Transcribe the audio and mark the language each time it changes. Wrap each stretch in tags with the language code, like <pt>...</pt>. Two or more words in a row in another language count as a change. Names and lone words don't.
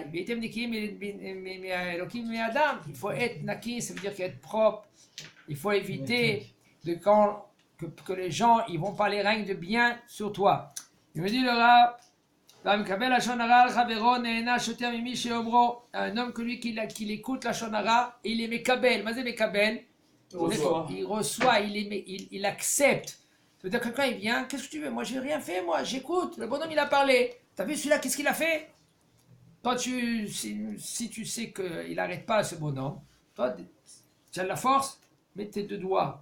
<he>והייתם נקי,</he> <fr>mais Elohim, mais Adam. Il faut être naki, ça veut dire qu'être propre. Il faut éviter que les gens ils vont parler rien de bien sur toi. Il me dit le Rav, un homme que lui qu'il écoute la shonara, il est mekabel.</fr> <he>מה זה מקבל.</he> <fr>Il reçoit, il accepte. Ça veut dire que quand il vient, qu'est-ce que tu veux? Moi j'ai rien fait, moi j'écoute. Le bonhomme il a parlé. T'as vu celui-là, qu'est-ce qu'il a fait? Toi si tu sais qu'il n'arrête pas ce bonhomme, toi tu as de la force, mets tes deux doigts.</fr>